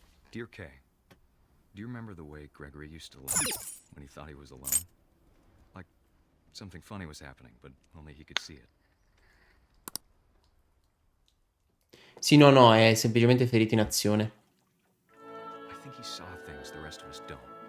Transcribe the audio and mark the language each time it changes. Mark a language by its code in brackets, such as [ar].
[en] Dear Kay, do you remember the way Gregory used to laugh when he thought he was alone? Like something funny was happening, but only he could see it. [it] Sì, no, no, è semplicemente ferito in azione. [en] I think he saw things the rest of us don't.